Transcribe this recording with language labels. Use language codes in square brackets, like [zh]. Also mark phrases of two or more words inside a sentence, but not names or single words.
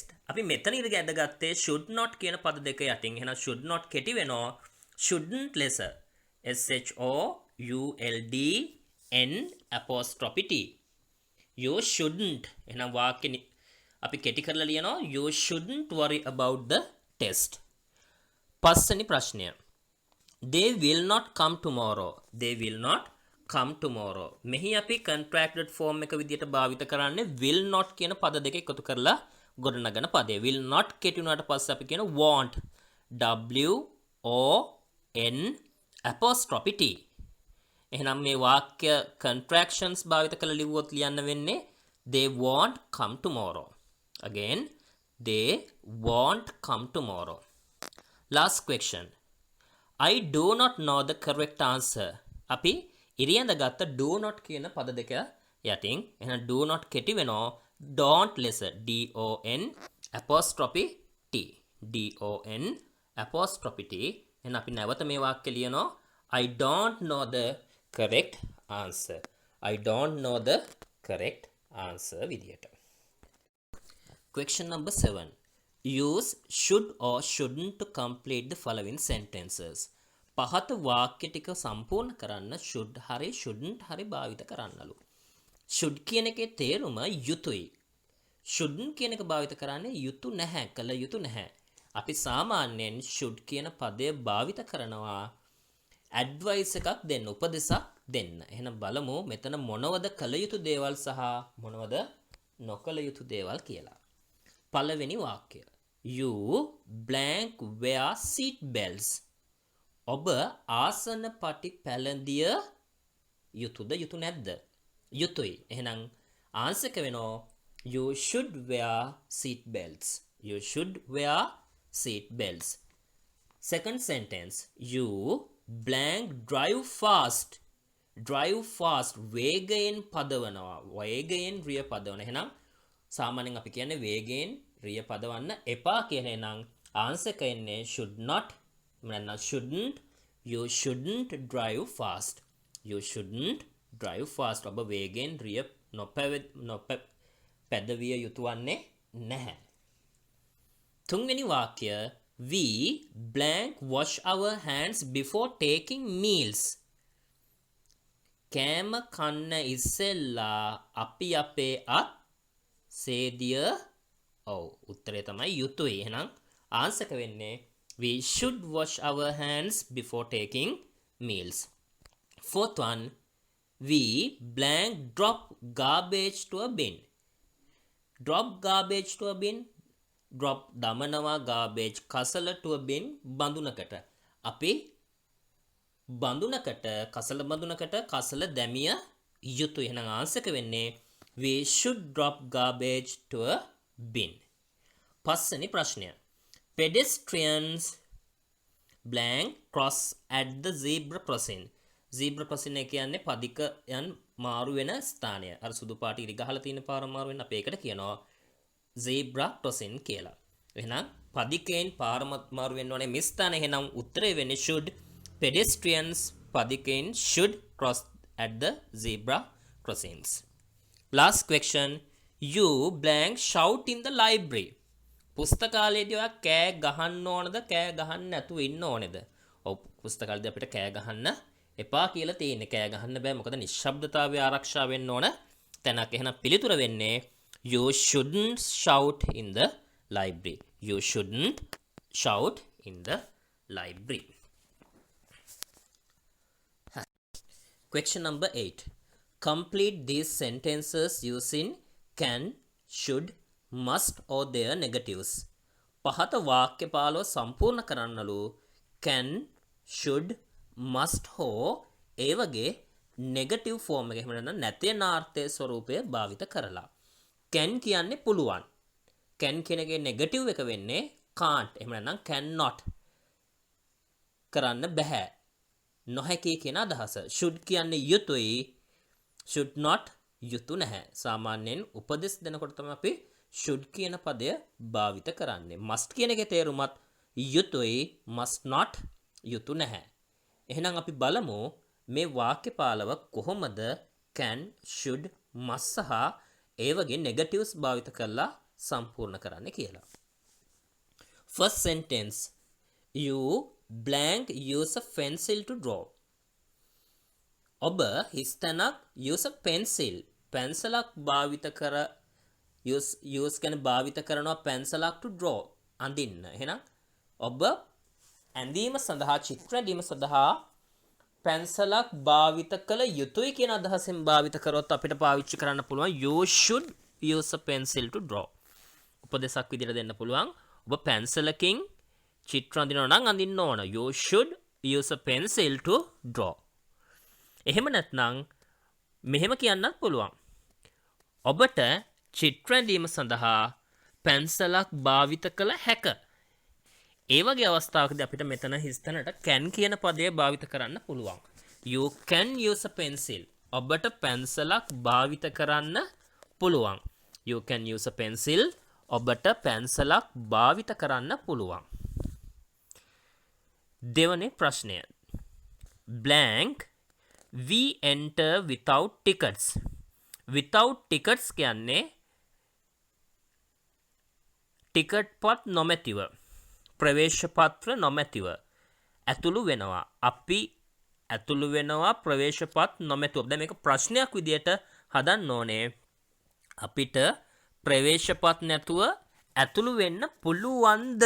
[si] අපි මෙතන ඉර ගැදගත්තේ [en] should not [si] කියන පද දෙක යටින්. එහෙනම් [en] should not [si] කෙටි වෙනවා shouldn't ලෙස. [en] SHOULDN apostrophe T. You shouldn't. [si] එහෙනම් වාක්‍යෙ අපි කෙටි කරලා ලියනවා [en] You shouldn't worry about the test. [si] පස්වෙනි ප්‍රශ්නය [en] They will not come tomorrow. They will not come tomorrow. [si] මෙහි අපි [en] contracted form [si] එක විදියට භාවිත කරන්නේ [en] will not [si] කියන පද දෙක එකතු කරලා ගොඩනගන පදේ. [en] will not [si] කෙටි වුණාට පස්සේ අපි කියන won't. [en] WON apostrophe T. [si] එහෙනම් මේ වාක්‍ය contractions භාවිත කරලා ලිව්වොත් ලියන්න වෙන්නේ [en] they won't come tomorrow. Again they won't come tomorrow. Last question. I do not know the correct answer. [si] අපි ඉරියඳ ගත්ත [en] do not [si] කියන පද දෙක යටින් එහෙනම් [en] do not [si] කෙටි වෙනවා don't ලෙස [en] DON apostrophe T. DON apostrophe T. [si] එහෙනම් අපි නැවත මේ වාක්‍ය ලියනවා [en] I don't know the correct answer. I don't know the correct answer විදියට. Question number 7. Use should or shouldn't to complete the following sentences. [si] පහත වාක්‍ය ටික සම්පූර්ණ කරන්න should හරි shouldn't හරි භාවිත කරන්නලු. should කියන එකේ තේරුම යුතුයි. shouldn't කියන එක භාවිත කරන්නේ යුතු නැහැ, කළ යුතු නැහැ. අපි සාමාන්‍යයෙන් should කියන පදය භාවිත කරනවා [en] advice [si] එකක් දෙන්න, උපදෙසක් දෙන්න. එහෙනම් බලමු මෙතන මොනවද කළ යුතු දේවල් සහ මොනවද නොකළ යුතු දේවල් කියලා. පළවෙනි වාක්‍ය [en] You blank wear seat belts. [si] ඔබ ආසන පටි පැළඳිය යුතුද යුතු නැද්ද? යුතුයි. එහෙනම් ආන්සර් එක වෙනවා [en] You should wear seat belts. You should wear seat belts. Second sentence You blank drive fast. Drive fast. [si] වේගයෙන් පදවනවා. වේගයෙන් රිය පදවන. එහෙනම් සාමාන්‍යයෙන් අපි කියන්නේ වේගයෙන් රිය පදවන්න එපා කියන එහෙනම් ආන්සර් එක එන්නේ [en] should not shouldn't. You shouldn't drive fast. You shouldn't drive fast. [si] ඔබ වේගෙන් රිය පැදවිය යුතු වන්නේ නැහැ. තුන්වෙනි වාක්‍ය [en] We blank wash our hands before taking meals. [si] කෑම කන්න ඉස්සෙල්ලා අපි අපේ අත් සේදිය උත්තරේ තමයි යුතුයි. එහෙනම් ආන්සර් එක වෙන්නේ [en] We should wash our hands before taking meals. Fourth one, we blank drop garbage to a bin. drop garbage to a bin, drop දමනවා garbage කසල to a bin බඳුනකට. [si] අපි බඳුනකට කසල බඳුනකට කසල දැමිය යුතුයි. එහෙනම් ආන්සර් එක වෙන්නේ [en] we should drop garbage to a bin. [si] පස්වෙනි ප්‍රශ්නය. [en] Pedestrians blank cross at the zebra crossing. zebra crossing [si] එක කියන්නේ පදිකයන් මාරු වෙන ස්ථානය. අර සුදු පාට ඉරි ගහලා තියෙන පාර මාරු වෙන අපේ එකට කියනවා [en] zebra crossing [si] කියලා. එහෙනම් පදිකයෙන් පාර මාරු වෙන්න ඕනේ මේ ස්ථානය. එහෙනම් උත්තරය වෙන්නේ [en] should. Pedestrians පදිකයෙන් should cross at the zebra crossings. Last question. You blank shout in the library. [si] පුස්තකාලයේදී ඔයා කෑ ගහන්න ඕනද කෑ ගහන්න නැතුව ඉන්න ඕනේද? ඔව් පුස්තකාලේදී අපිට කෑ ගහන්න එපා කියලා තියෙන්නේ. කෑ ගහන්න බෑ මොකද නිශ්ශබ්දතාවය ආරක්ෂා වෙන්න ඕන තැනක්. එහෙනම් පිළිතුර වෙන්නේ [en] you shouldn't shout in the library. You shouldn't shout in the library. Question number 8. Complete these sentences using can, should, must or their negatives. [si] පහත වාක්‍ය 15 සම්පූර්ණ කරන්නලු [en] can, should, must [si] හෝ ඒ වගේ [en] negative form [si] එක එහෙම නැත්නම් නැතේනාර්ථයේ ස්වරූපය භාවිත කරලා. can කියන්නේ පුළුවන්. can කියන එකේ negative එක වෙන්නේ can't. එහෙම නැත්නම් cannot. කරන්න බෑ. නොහැකි කියන අදහස. should කියන්නේ යුතුයි. [en] should not [si] යුතු නැහැ. සාමාන්‍යයෙන් උපදෙස් දෙනකොට තමයි අපි should කියන පදය භාවිත කරන්නේ. must කියන එකේ තේරුමත් යුතුයි, [en] must not [si] යුතු නැහැ. එහෙනම් අපි බලමු මේ වාක්‍ය පාලව කොහොමද [en] can, should, must [si] සහ ඒ වගේ negatives භාවිත කරලා සම්පූර්ණ කරන්න කියලා. [en] First sentence. You blank use a pencil to draw. [si] ඔබ හිස්තැනක් [en] use a pencil. [si] පැන්සලක් භාවිත කර use කියන්නේ භාවිත කරනවා පැන්සලක් [en] to draw. [si] අඳින්න. එහෙනම් ඔබ ඇඳීම සඳහා චිත්‍ර ඇඳීම සඳහා පැන්සලක් භාවිත කළ යුතුයි කියන අදහසෙන් භාවිත කරොත් අපිට පාවිච්චි කරන්න පුළුවන් [en] you should use a pencil to draw. [si] උපදේශක් විදිහට දෙන්න පුළුවන්. ඔබ පැන්සලකින් චිත්‍ර අඳිනවා නම් අඳින්න ඕන. [en] You should use a pencil to draw. [si] එහෙම නැත්නම් මෙහෙම කියන්නත් පුළුවන්. ඔබට චිත්‍ර ඇඳීම සඳහා පැන්සලක් භාවිත කළ හැක. ඒ වගේ අවස්ථාවකදී අපිට මෙතන හිස්තැනට can කියන පදය භාවිත කරන්න පුළුවන්. [en] You can use a pencil. [si] ඔබට පැන්සලක් භාවිත කරන්න පුළුවන්. [en] You can use a pencil. [si] ඔබට පැන්සලක් භාවිත කරන්න පුළුවන්. දෙවනේ ප්‍රශ්නය. [en] Blank we enter without tickets. Without tickets [si] කියන්නේ ටිකට් පත් නොමැතිව, ප්‍රවේශ පත්‍ර නොමැතිව ඇතුළු වෙනවා. අපි ඇතුළු වෙනවා ප්‍රවේශ පත් නොමැතිව. දැන් මේක ප්‍රශ්නයක් විදියට හදන්න ඕනේ. අපිට ප්‍රවේශ පත් නැතුව ඇතුළු වෙන්න පුළුවන්ද?